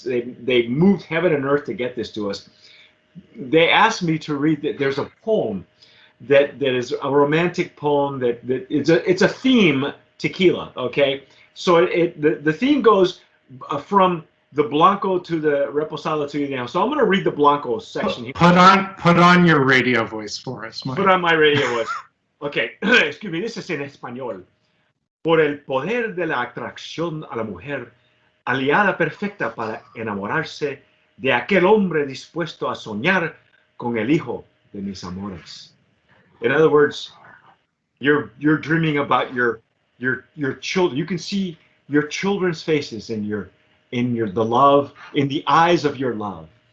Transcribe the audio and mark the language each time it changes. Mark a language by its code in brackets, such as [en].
[en] They moved heaven and earth to get this to us. They asked me to read that there's a poem that is a romantic poem that it's a theme tequila. Okay, so the theme goes from the Blanco to the Reposado to now. So I'm going to read the Blanco section here. Put on your radio voice for us, Mike. Put on my radio voice. Okay, excuse me, this is en español. [es] Por el poder de la atracción a la mujer, aliada perfecta para enamorarse de aquel hombre dispuesto a soñar con el hijo de mis amores. [en] In other words, you're dreaming about your children. You can see your children's faces in the love, in the eyes of your love.